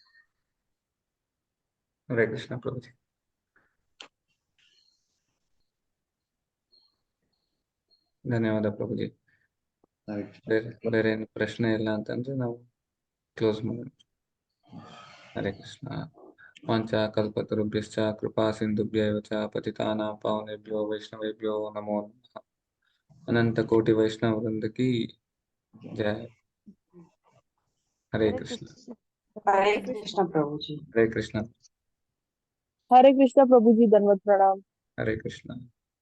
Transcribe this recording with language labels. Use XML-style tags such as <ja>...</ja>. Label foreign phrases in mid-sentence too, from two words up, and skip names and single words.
<kn>ಹರೇ ಕೃಷ್ಣ ಪ್ರಭುಜಿ. ಧನ್ಯವಾದ ಪ್ರಭುಜಿ. ಬೇರೆ ಏನು ಪ್ರಶ್ನೆ ಇಲ್ಲ ಅಂತಂದ್ರೆ ನಾವು ಕ್ಲೋಸ್ ಮಾಡೋಣ. ಹರೇ ಕೃಷ್ಣ.</kn> <sa>ವಾಂಚ ಕಲ್ಪತರುಭ್ಯಶ್ಚ ಕೃಪಾ ಸಿಂಧುಭ್ಯೈವ ಚ ಪತಿತಾನಾಂ ಪಾವನೇಭ್ಯೋ ವೈಷ್ಣವೇಭ್ಯೋ ನಮೋ ನಮಃ.</sa> <hi>अनंत कोटि वैष्णव वृंद की जय.</hi> <kn>ಹರೇ ಕೃಷ್ಣ.</kn> <hi>हरे कृष्ण प्रभु जी। हरे कृष्ण. हरे कृष्ण प्रभु जी, धन्यवाद, प्रणाम। हरे कृष्ण.</hi>